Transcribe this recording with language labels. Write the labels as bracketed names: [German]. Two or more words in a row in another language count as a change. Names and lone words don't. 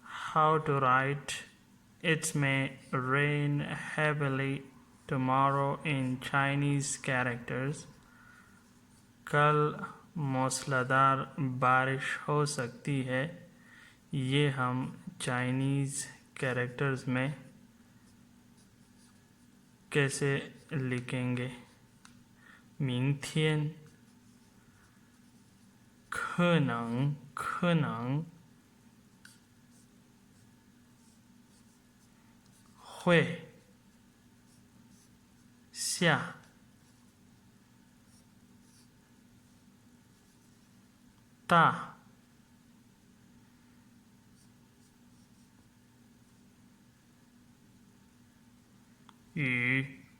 [English] how to write "It may rain heavily tomorrow" in Chinese characters. [Hindi] कल मूसलाधार बारिश हो सकती है, ये हम [English] Chinese characters [Hindi] में कैसे लिखेंगे? [Chinese] 明天可能会下大雨。